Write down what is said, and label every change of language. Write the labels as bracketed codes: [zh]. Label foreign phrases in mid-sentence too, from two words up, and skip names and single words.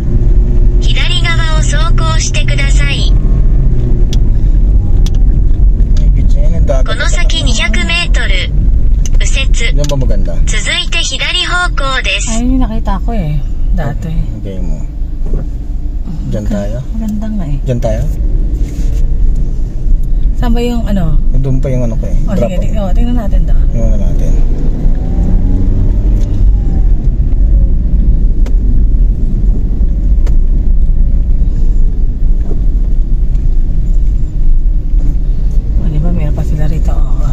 [ja] 左側を走行してください。この先200メートル。右折。 [tl] Yan ba maganda? [ja] 続いて左方向です。 [tl] Ayun yung nakita ko, eh. Dati. Okay mo. Diyan tayo? Maganda nga, eh. Diyan tayo? Saan ba yung ano? Doon pa yung ano ko, eh. O, Drop sige, off. tingnan natin doon. Tingnan na natin. O, di ba, meron pa sila rito, oh.